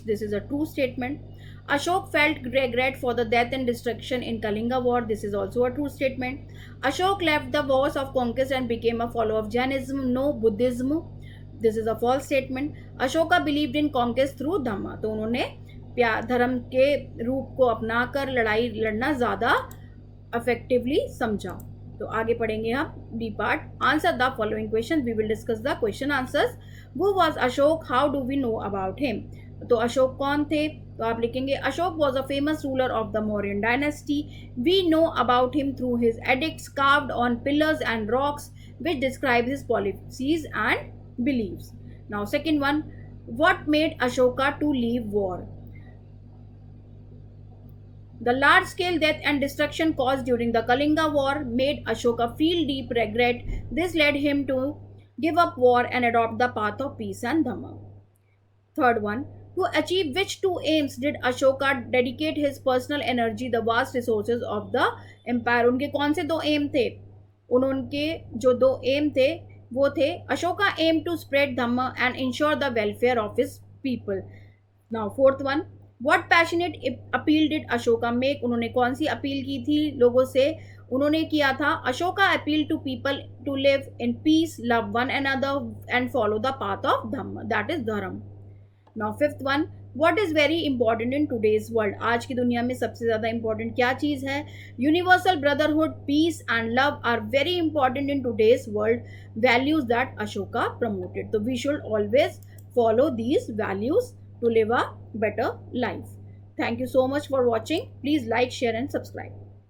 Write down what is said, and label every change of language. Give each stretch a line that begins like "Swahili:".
English: This is a true statement. Ashok felt regret for the death and destruction in Kalinga war. This is also a true statement. Ashok left the wars of conquest and became a follower of Jainism. No, Buddhism. This is a false statement. Ashoka believed in conquest through Dhamma.
Hindi: तो उन्होंने धर्म के रूप को अपनाकर लड़ाई लड़ना ज़्यादा effectively समझा. तो आगे पढ़ेंगे हम D part.
English: Answer the following question. We will discuss the question answers. Who was Ashok? How do we know about him?
Hindi: तो अशोक कौन थे? तो आप लिखेंगे
English: Ashok was a famous ruler of the Mauryan dynasty. We know about him through his edicts carved on pillars and rocks which describe his policies and beliefs. Now second one, what made Ashoka to leave war? The large scale death and destruction caused during the Kalinga War made Ashoka feel deep regret. This led him to give up war and adopt the path of peace and Dhamma. Third one, to achieve which two aims did Ashoka dedicate his personal energy, the vast resources of the empire?
Hindi: उनके कौन से दो M थे? उनके जो दो M थे वो थे
English: Ashoka aim to spread dhamma and ensure the welfare of his people. Now fourth one, what passionate appeal did Ashoka make?
Hindi: उन्होंने कौन सी अपील की थी लोगों से? उन्होंने किया था
English: Ashoka appeal to people to live in peace, love one another and follow the path of dhamma, that is dharma. Now fifth one, what is very important in today's world?
Hindi: आज की दुनिया में सबसे ज़्यादा इंपॉर्टेंट क्या चीज़ है?
English: Universal brotherhood, peace and love are very important in today's world, values that Ashoka promoted. तो we should always follow these values to live a better life. Thank you so much for watching. Please like, share and subscribe.